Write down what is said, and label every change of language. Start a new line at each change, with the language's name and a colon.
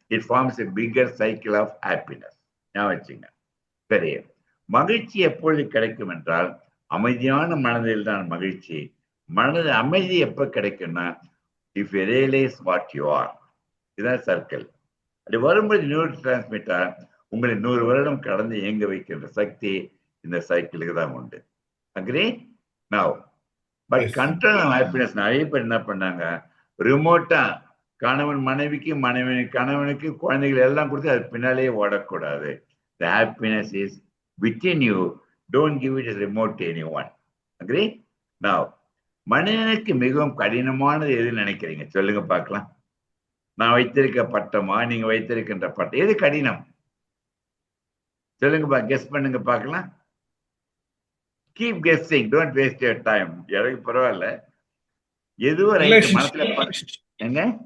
English: It forms a bigger cycle of happiness.
Tamil: ஞாபகம் வச்சுங்க. சரி, மகிழ்ச்சி எப்பொழுது கிடைக்கும் என்றால் அமைதியான மனதில் தான் மகிழ்ச்சி. மனது அமைதி எப்ப கிடைக்கும்னா
English: if you realize what you are.
Tamil: இதுதான் சர்க்கிள். அது வரும்போது நியூரோ டிரான்ஸ்மிட்டர் உங்களை 100 வருடம் கடந்து இயங்க வைக்கின்ற சக்தி இந்த சைக்கிளுக்கு தான் உண்டு. Agri?
English: now but control of happiness
Tamil: நிறைய பேர் என்ன பண்ணாங்க, ரிமோட்டா கணவன் மனைவிக்கு, மனைவி கணவனுக்கு, குழந்தைகள் எல்லாம் கொடுத்து அது பின்னாலேயே ஓடக்கூடாது.
English: The happiness is within you. Don't give it as remote to anyone. Agree?
Tamil: Now, மனிதனுக்கு மிகவும் கடினமானது எது நினைக்கிறீங்க? சொல்லுங்க பார்க்கலாம். நான் வைத்திருக்க பட்டமா, நீங்க வைத்திருக்கின்ற பட்டம், எது கடினம்? சொல்லுங்க, கெஸ் பண்ணுங்க பார்க்கலாம்.
English: Keep guessing. Don't waste your time.
Tamil: எனக்கு பரவாயில்ல. எதுவும் மனசுல எங்க